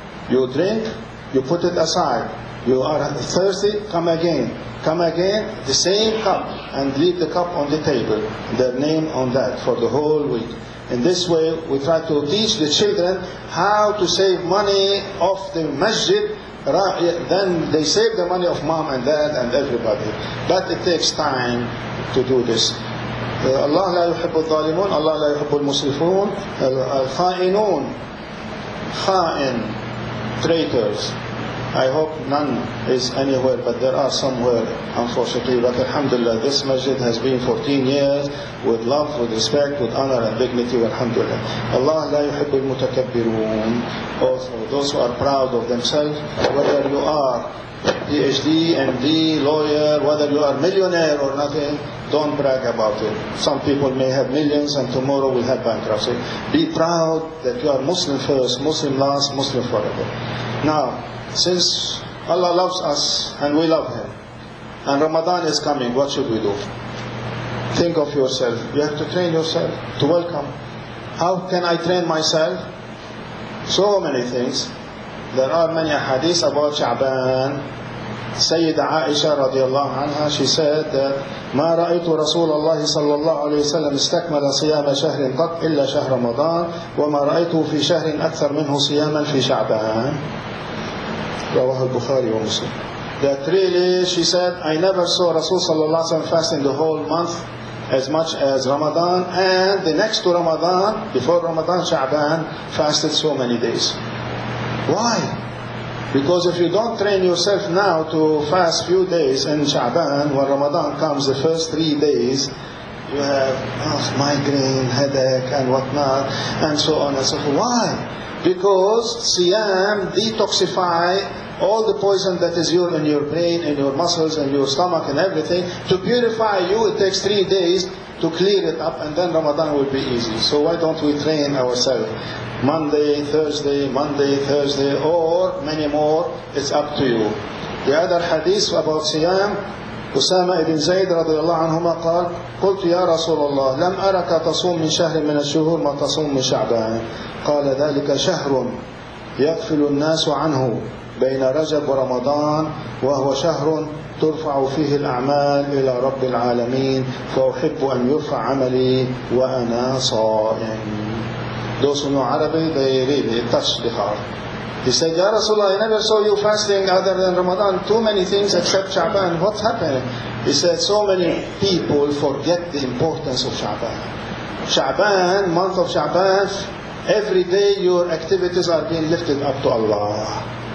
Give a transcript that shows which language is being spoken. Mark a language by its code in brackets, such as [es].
[en] You drink, you put it aside. You are thirsty, come again, the same cup, and leave the cup on the table, their name on that for the whole week. In this way, we try to teach the children how to save money of the masjid. Then they save the money of mom and dad and everybody. But it takes time to do this. [ar] Allah لا يحب الظالمون, Allah لا يحب المسرفون, الخائنون, خائن, [en] traitors. I hope none is anywhere, but there are somewhere, unfortunately. But alhamdulillah, this masjid has been 14 years with love, with respect, with honor and dignity, alhamdulillah. [ar] Allah la yuhibbul mutakabbirun. [en] Also, those who are proud of themselves, whether you are PhD, MD, lawyer, whether you are millionaire or nothing, don't brag about it. Some people may have millions and tomorrow will have bankruptcy. Be proud that you are Muslim first, Muslim last, Muslim forever. Now, since Allah loves us and we love Him, and Ramadan is coming, what should we do? Think of yourself. You have to train yourself to welcome. How can I train myself? So many things. There are many hadiths about Sha'ban. [ar] Sayyida Aisha radiallahu anha, [en] she said that [ar] ما رأيت رسول الله صلى الله عليه وسلم استكمل صيام شهر قط إلا شهر رمضان وما رأيته في شهر أكثر منه صياما في شعبان. رواه البخاري ومسلم. [en] That really, she said, I never saw Rasul sallallahu alaihi wasallam fasting the whole month as much as Ramadan, and the next to Ramadan, before Ramadan, Sha'ban, fasted so many days. Why? Because if you don't train yourself now to fast few days in Sha'ban, when Ramadan comes, the first 3 days, you have migraine, headache, and whatnot, and so on and so forth. Why? Because Siyam detoxify all the poison that is in your brain, in your muscles, in your stomach, and everything. To purify you, it takes 3 days to clear it up, and then Ramadan will be easy. So why don't we train ourselves? Monday, Thursday, or many more, it's up to you. The other hadith about Siyam, [ar] أسامة بن زيد رضي الله عنهما قال قلت يا رسول الله لم أرك تصوم من شهر من الشهور ما تصوم من شعبان قال ذلك شهر يغفل الناس عنه بين رجب ورمضان وهو شهر ترفع فيه الأعمال إلى رب العالمين فأحب أن يرفع عملي وأنا صائم. [en] Those who know Arabic, they really touch the heart. He said, Ya Rasulullah, I never saw you fasting other than Ramadan, too many things except Sha'ban. What's happening? He said, so many people forget the importance of Sha'ban. Sha'ban, month of Sha'ban, every day your activities are being lifted up to Allah.